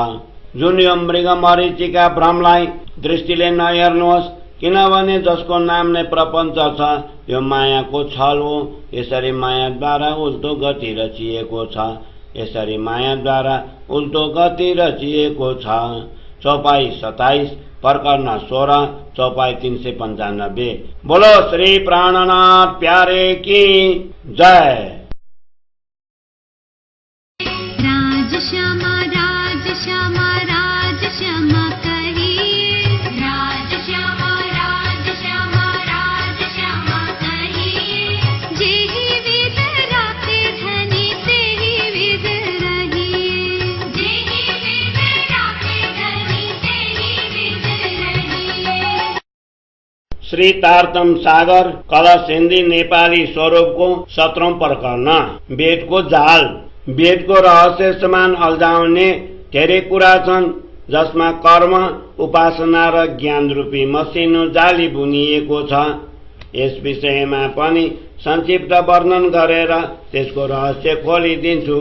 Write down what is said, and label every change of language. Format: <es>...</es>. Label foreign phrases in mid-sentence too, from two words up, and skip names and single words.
<ne>जुन यो मृग मरीचिका भ्रमलाई दृष्टिले नहेर्नुहोस्, किनभने जसको नाम नै प्रपञ्च छ। यो मायाको छल हो। यसरी मायाद्वारा उल्टो गति रचिएको छ। यसरी मायाद्वारा उल्टो गति रचिएको छ। चौपाई 27 प्रकरण 16 चौपाई 395।</ne> <hi>बोलो श्री प्राणनाथ प्यारे की जय। राज श्यामा राज श्यामा राज श्यामा कहिए, राज श्यामा राज श्यामा राज श्यामा कहिए। जेहि विध राखे धनी तेहि विध रहिए, जेहि विध राखे धनी तेहि विध रहिए।</hi> <ne>श्री तारतम सागर कलश हिन्दी नेपाली स्वरूपको 17औं प्रकरण। वेदको जाल। वेदको रहस्य समान अल्झाउने धेरै कुरा छन्, जसमा कर्म, उपासना र ज्ञान रूपी मसिनो जाली बुनिएको छ। यस विषयमा पनि संक्षिप्त वर्णन गरेर त्यसको रहस्य खोलिदिन्छु।</ne>